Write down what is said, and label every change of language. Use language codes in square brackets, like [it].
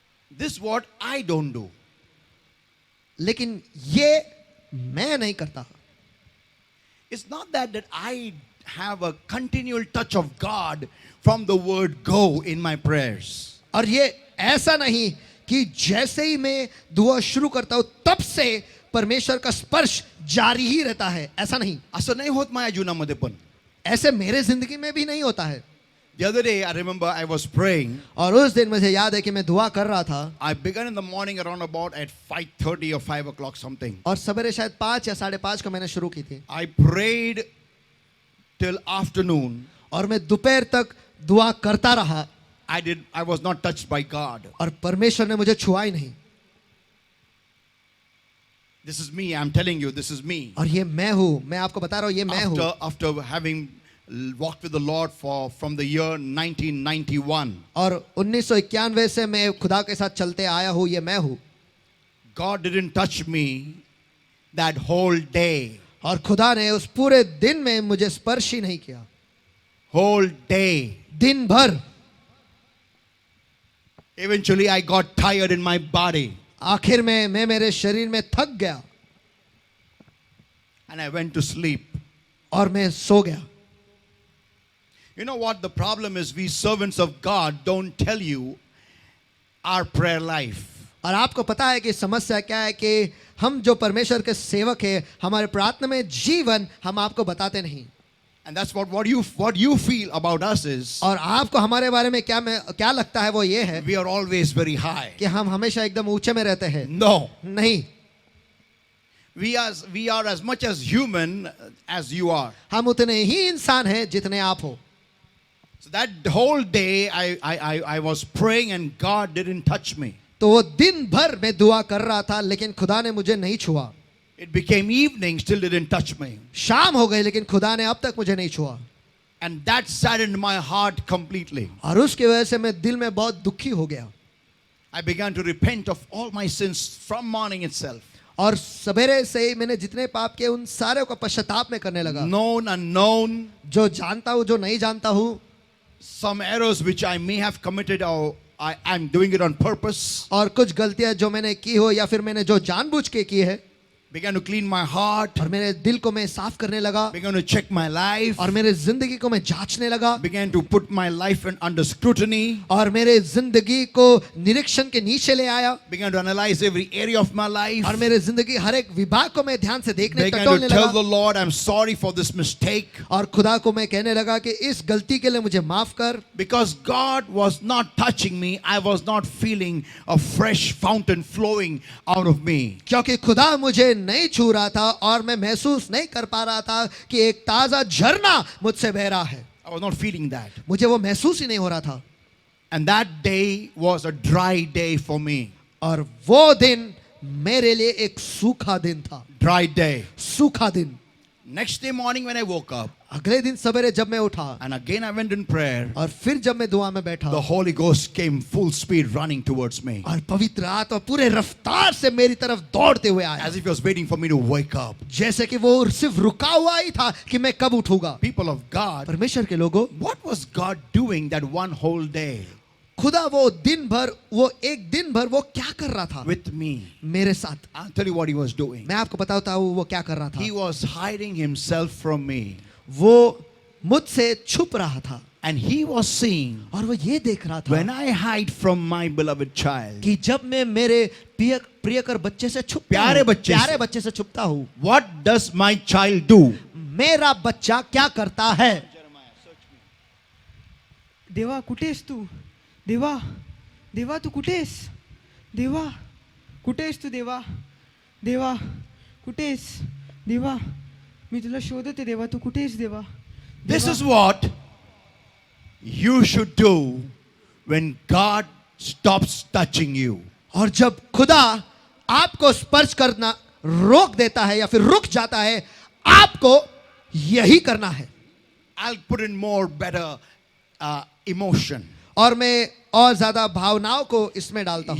[en] This is what I don't do. [hi] लेकिन ये मैं नहीं करता. [en] It's not that I have a continual touch of God from the word go in my prayers. [hi] और ये ऐसा नहीं कि जैसे ही मैं दुआ शुरू करता हूं तब से परमेश्वर का स्पर्श जारी ही रहता है, ऐसा नहीं. [mr] असं नाही होत माझ्या जीवनामध्ये पण. [hi] ऐसे मेरे जिंदगी में भी नहीं होता है. [en] The other day, I remember I was praying. [hi] और उस दिन मुझे याद है कि मैं दुआ कर रहा था [en] I began in the morning around about at 5:30 or 5 o'clock something. [hi] और सवेरे शायद 5 या 5:30 को मैंने शुरू की थी [en] I prayed till afternoon. [hi] और मैं दोपहर तक दुआ करता रहा [en] I was not touched by God. [hi] और परमेश्वर ने मुझे छुआ ही नहीं. [en] This is me. I'm telling you, this is me. [hi] और ये मैं हूं, मैं आपको बता रहा हूं, ये मैं हूं. [en] After having walked with the Lord from the year 1991, [hi] और 1991 से मैं खुदा के साथ चलते आया हूं, ये मैं हूं. [en] God didn't touch me that whole day. [hi] और खुदा ने उस पूरे दिन में मुझे स्पर्श ही नहीं किया. [en] Whole day. [hi] दिन भर. [en] Eventually, I got tired in my body. [hi] आखिर में मैं मेरे शरीर में थक गया [en] And I went to sleep. [hi] और मैं सो गया. [en] You know what the problem is? We servants of God don't tell you our prayer life. [hi] और आपको पता है कि समस्या क्या है कि हम जो परमेश्वर के सेवक हैं, हमारे प्रार्थना में जीवन हम आपको बताते नहीं. [en] And that's what you feel about us is [hi] और आपको हमारे बारे में क्या लगता है वो ये है [en] we are always very high. [hi] कि हम हमेशा एकदम ऊंचे में रहते हैं. [en] No. [hi] नहीं, [en] We are as much as human as you are. [hi] हम उतने ही इंसान हैं जितने आप हो. [en] So that whole day I was praying and God didn't touch me. [hi] तो वो दिन भर मैं दुआ कर रहा था लेकिन खुदा ने मुझे नहीं छुआ. [en] It became evening, still didn't touch me. [hi] शाम हो गई लेकिन खुदा ने अब तक मुझे नहीं छुआ. [en] And that saddened my heart completely. [hi] और उसकी वजह से मैं दिल में बहुत दुखी हो गया. [en] I began to repent of all my sins from morning itself. [hi] और सवेरे से ही मैंने जितने पाप किए उन सारे का पश्चाताप में करने लगा. [en] Known, unknown, [hi] जो जानता हूँ, जो नहीं जानता हूँ, [en] some errors which I may have committed or I'm doing it on purpose. [hi] और कुछ गलतियां जो मैंने की हो या फिर मैंने जो जानबूझ के की है. [en] Began to clean my heart. [hi] और मेरे दिल को मैं साफ करने लगा. [en] Began to check my life. [hi] और मेरे जिंदगी को मैं जांचने लगा. [en] Began to put my life under scrutiny. [hi] और मेरे जिंदगी को निरीक्षण के नीचे ले आया. [en] Began to analyze every area of my life. [hi] और मेरे जिंदगी हर एक विभाग को मैं ध्यान से देखने [en] Began [hi] टटोलने [en] to tell the [hi] लगा. [en] Lord, I'm sorry for this mistake. [hi] और खुदा को मैं कहने लगा कि इस गलती के लिए मुझे माफ कर. [en] Because God was not touching me, I was not feeling a fresh fountain flowing out of me. [hi] क्योंकि खुदा मुझे नहीं छू रहा था और मैं महसूस नहीं कर पा रहा था कि एक ताजा झरना मुझसे बह रहा है. [en] I was not feeling that. [hi] मुझे वो महसूस ही नहीं हो रहा था. [en] And that day was a dry day for me. [hi] और वो दिन मेरे लिए एक सूखा दिन था. [en] Dry day. [hi] सूखा दिन. [en] Next day morning when I woke up, [hi] अगले दिन सवेरे जब मैं उठा [en] and again I went in prayer, [hi] और फिर जब मैं दुआ में बैठा, [en] the Holy Ghost came full speed running towards me. [hi] और पवित्र आत्मा पूरे रफ्तार से मेरी तरफ दौड़ते हुए आया. [en] As if he was waiting for me to wake up. [hi] जैसे कि वो सिर्फ रुका हुआ ही था कि मैं कब उठूंगा. [en] People of God, [hi] परमेश्वर के लोगों, [en] what was God doing that one whole day [hi] खुदा वो दिन भर, वो एक दिन भर वो क्या कर रहा था [en] with me? [hi] मेरे साथ. [en] I'll tell you what he was doing. [hi] मैं आपको बताता हूँ वो क्या कर रहा [en] He [hi] था. [en] was hiding himself from me. [hi] वो मुझसे छुप रहा था [en] And he was seeing, [hi] और वो ये देख रहा था [en] when I hide from my beloved child, [hi] कि जब मैं मेरे प्रियकर बच्चे से छुपता प्यारे हूँ, बच्चे से- प्यारे बच्चे से छुपता हूँ, [en] what does my child do? [hi] मेरा बच्चा क्या करता है. [mr] देवा कुठेस तू? देवा देवा तू कुठेस? देवा कुठेस तू? देवा देवा कुठेस? देवा मी तुला शोधते देवा तू कुठे आहेस देवा [en] This [mr] देवा, [en] is what you should do when God stops touching you. [hi] और जब खुदा आपको स्पर्श करना रोक देता है या फिर रुक जाता है, आपको यही करना है. [en] I'll put in more better emotion. [hi] और मैं और ज्यादा भावनाओं को इसमें डालता हूं.